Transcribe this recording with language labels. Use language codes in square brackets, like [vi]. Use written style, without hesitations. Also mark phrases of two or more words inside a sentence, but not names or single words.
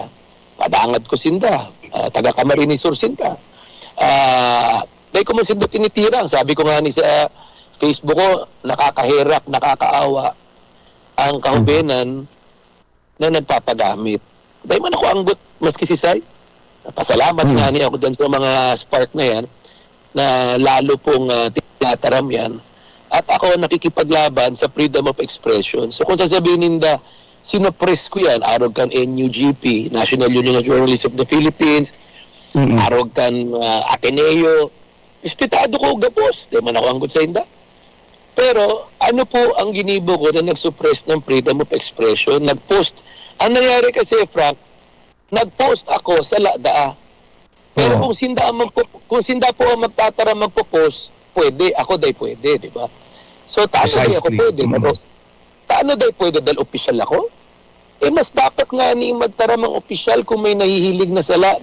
[bik] Padangat ko sinda, taga Camarines Sur sinda. Dahil ko man sinda tinitira, sabi ko nga ni sa Facebook ko, nakakahirap, nakakaawa ang kahubenan na nagpapagamit. Dahil man ako anggot, maski si Sai. Pasalamat nga niya ako dyan sa mga Spark na yan, na lalo pong tinataram yan. [tl] At ako nakikipaglaban sa [en] freedom of expression. [tl] So kung sasabihin ninda, sinopress ko yan, arog kan NUGP, National Union of Journalists of the Philippines, arog kan Ateneo, respetado ko gabos, di man ako anggot sa inda. Pero ano po ang ginibo ko na nag-suppress ng [en] freedom of expression, [tl] nag-post. Ang nangyari kasi, Frank, nag-post ako sa LADA. [bik] Pero kung sinda po ang magtatara magpo-post, pwede, ako day pwede, di ba? So, taano ako pwede? Taano day pwede dahil official ako? Mas dapat nga ni magtara ng official kung may nahihilig na sala.